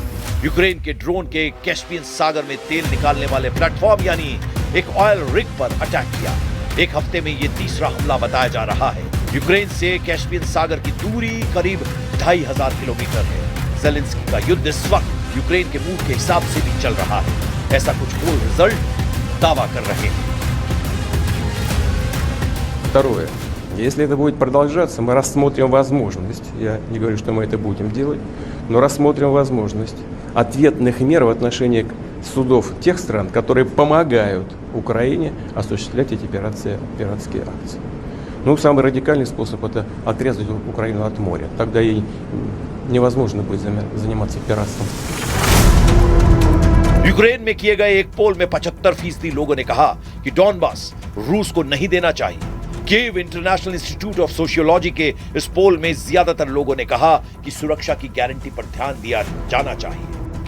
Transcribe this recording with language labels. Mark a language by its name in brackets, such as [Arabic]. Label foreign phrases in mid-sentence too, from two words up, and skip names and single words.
[Hindi] यूक्रेन के ड्रोन के कैस्पियन सागर में तेल निकालने वाले प्लेटफॉर्म यानी एक [English] oil rig [Hindi] पर अटैक किया। एक हफ्ते में ये तीसरा हमला बताया जा रहा है। यूक्रेन से कैस्पियन सागर की दूरी करीब 2500 किलोमीटर है। जेलेंस्की का युद्ध इस वक्त यूक्रेन के मूड के हिसाब से भी चल रहा है, ऐसा कुछ [English] poll result [Hindi] दावा कर रहे हैं। [Russian] Второе. Если это будет продолжаться, мы рассмотрим возможность, я не говорю, что мы это будем делать, но рассмотрим возможность ответных мер в отношении судов тех стран, которые помогают Украине осуществлять эти пиратские акции. Ну, самый радикальный способ – это отрезать Украину от моря. Тогда ей невозможно будет заниматься пиратством. [Hindi] यूक्रेन में किए गए एक पोल में 75% लोगों ने कहा कि डॉनबास रूस को नहीं देना चाहिए। कीव इंटरनेशनल इंस्टीट्यूट ऑफ सोशियोलॉजी के इस पोल में ज्यादातर लोगों ने कहा कि सुरक्षा की गारंटी पर ध्यान दिया जाना चाहिए।